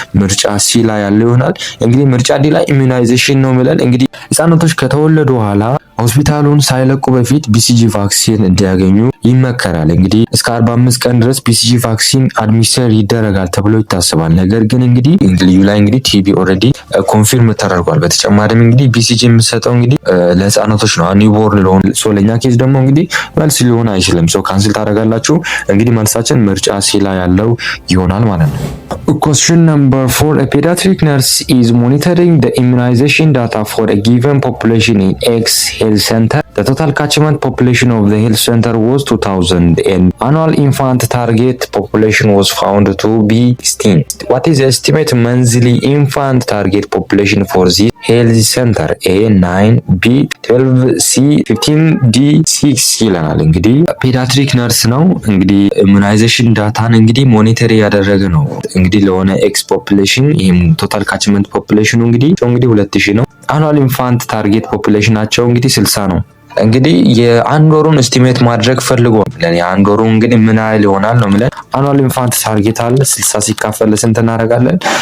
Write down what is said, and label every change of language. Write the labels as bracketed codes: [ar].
[am] ምርጫ ሲ ላይ ያለው ይሆናል። እንግዲህ ምርጫ ዲ ላይ ኢሚዩናይዜሽን ነው የሚለን እንግዲህ ህጻናቶች ከተወለዱ በኋላ ሆስፒታሉን ሳይለቁ በፊት ቢሲጂ ቫክሲን እንዲያገኙ ይመከራል። እንግዲህ እስከ 45 ቀን ድረስ ቢሲጂ ቫክሲን አድሚኒስትር ይደረጋል ተብሎ ይታሰባል። ነገር ግን እንግዲህ ልዩ ላይ እንግዲህ ቲቢ ኦልሬዲ ኮንፊርም ተደርጓል። በተጨማሪም እንግዲህ ቢሲጂ የምሰጠው እንግዲህ ለህፃናቶች ነው፣ ኒውቦርን ለሆኑ። ሶ ለኛ ኬዝ ደግሞ እንግዲህ መልስ ሊሆን አይችልም። ሶ ካንስል ታደርጋላችሁ። እንግዲህ መልሳችን ምርጫ ሲ ላይ ያለው ይሆናል ማለት ነው። [en] Question number 4. A pediatric nurse is monitoring the immunization data for a given population in X health center. The total catchment population of the health center was 2000 and annual infant target population was found to be 16. What is the estimate monthly infant target population for this health center? A 9, B 12, C 15, D 6 [am] ይለናል። እንግዲህ ፔዲያትሪክ ነርስ ነው። እንግዲህ ኢሙናይዜሽን ዳታን እንግዲህ ሞኒተር ያደረገ ነው። እንግዲህ ለሆነ ኤክስ ፖፑሌሽን ይሄም ቶታል ካችመንት ፖፑሌሽኑ እንግዲህ 2000 ነው። አኑዋል ኢንፋንት ታርጌት ፖፑሌሽናቸው እንግዲህ 60 ነው። እንግዲህ የአንድ ወሩን ኤስቲሜት ማድረግ ፈልጎ ለኔ አንድ ወሩ እንግዲህ ምን ያህል ይሆናል ነው ማለት አኑዋል ኢንፋንት ታርጌት አለ 60 ሲካፈል ለስንት እናደርጋለን?